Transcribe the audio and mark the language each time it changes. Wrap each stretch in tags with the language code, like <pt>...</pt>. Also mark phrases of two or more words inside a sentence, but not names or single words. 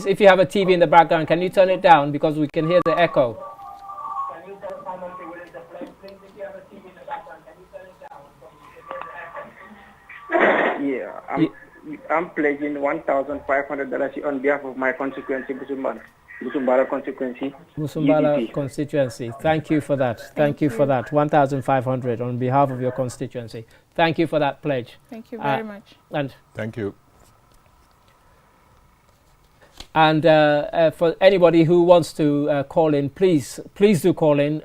<en>If you have a TV in the background, can you turn it down because we can hear the echo? Yeah, I'm pledging $1,500 on behalf of my constituency, Busumbala constituency. Busumbala GDP. constituency. Thank you for that. Thank you for that. 1,500 on behalf of your constituency. Thank you for that pledge. Thank you very much. And thank you. And for anybody who wants to call in, please do call in.</en>